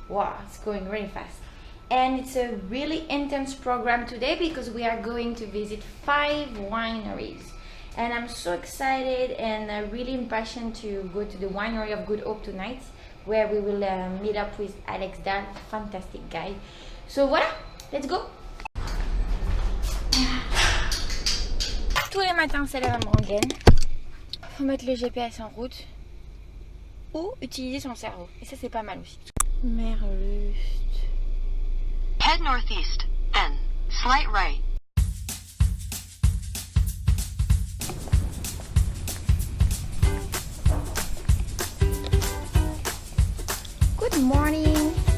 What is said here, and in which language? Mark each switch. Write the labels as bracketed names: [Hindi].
[English] Wow, it's going really fast. And it's a really intense program today because we are going to visit 5 wineries. And I'm so excited and really impatient to go to the winery of Good Hope tonight, where we will meet up with Alex Dahl, fantastic guy. So voilà, let's go. [French] Tous les matins, c'est la même rengaine. Faut mettre le GPS en route ou utiliser son cerveau. Et ça, c'est pas mal aussi. Meerlust. [English] Head northeast, then slight right. Good morning.